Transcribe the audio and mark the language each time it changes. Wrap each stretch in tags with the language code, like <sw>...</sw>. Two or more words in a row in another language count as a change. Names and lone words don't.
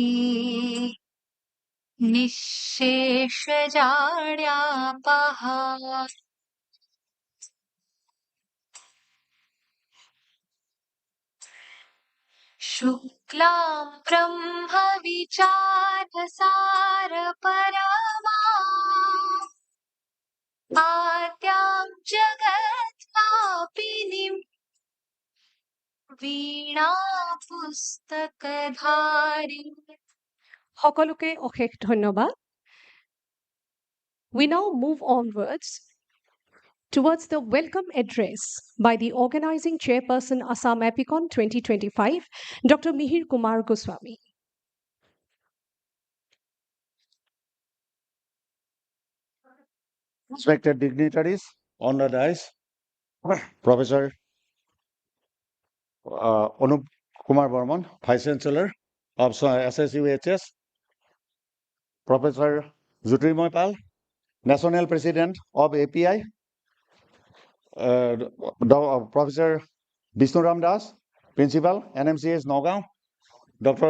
<sa>निःशेषजाड्यापहा शुक्लां ब्रह्मविचारसारपरमा आद्यां जगत्कापिनीं वीणापुस्तकधारिणीं</sa> <as>সকলোকে অশেষ ধন্যবাদ.</as> <en>We now move onwards towards the welcome address by the organizing chairperson Assam Apicon 2025, Dr. Mihir Kumar Goswami. Respected dignitaries on the dais, Professor Anup Kumar Burman, Vice Chancellor of SSUHS, Professor Jyotirmoy Pal, National President of API, Professor Vishnuram Das, Principal, NMCS Nagaon, Dr.</en>